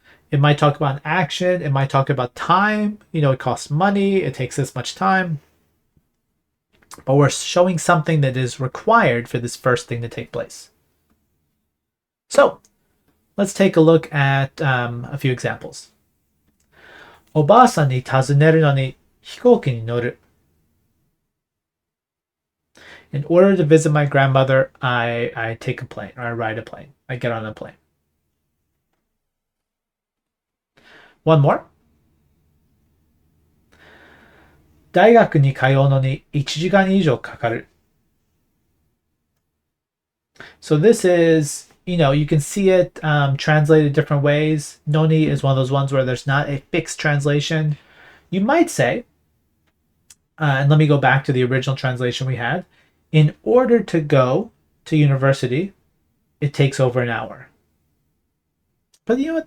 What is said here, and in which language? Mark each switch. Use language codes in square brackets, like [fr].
[en] It might talk about an action. It might talk about time. You know, it costs money. It takes this much time. But we're showing something that is required for this first thing to take place. So let's take a look at a few examples. [ja] おばあさんに尋ねるのに飛行機に乗る. [en] In order to visit my grandmother, I take a plane, or I ride a plane. I get on a plane. One more. [ja] 大学に通うのに1時間以上かかる. [en] So this is, you know, you can see it translated different ways. Noni is one of those ones where there's not a fixed translation. You might say, and let me go back to the original translation we had. In order to go to university, it takes over an hour. But you know what?